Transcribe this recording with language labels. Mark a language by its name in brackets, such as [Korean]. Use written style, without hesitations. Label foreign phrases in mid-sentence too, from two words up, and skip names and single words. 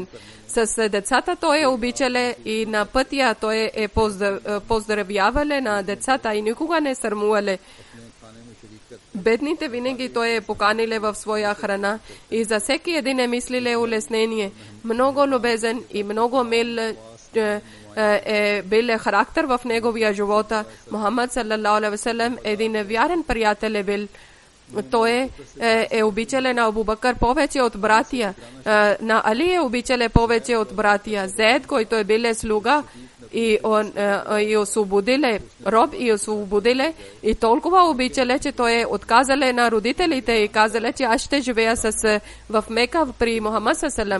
[Bulgarian] С децата той е обичале и на пътя той е поздравявале на децата и никога не сърмувале. Бедните винаги той е поканиле в своя храна и за всеки един е мислиле улеснение. Много любезен и много мил е бил характер в неговия живота. Мухаммад [Arabic] صلى الله عليه وسلم [Bulgarian] един вярен приятел е бил. Той е обичале на Абу Бакър повече от братия. На Али е обичале повече от братия. Зейд, който е бил слуга и освободиле роб и освободиле и толкова обичале, че той е отказале на родителите и казале, че аз ще живея в Мека при Мухаммад саллаллаху.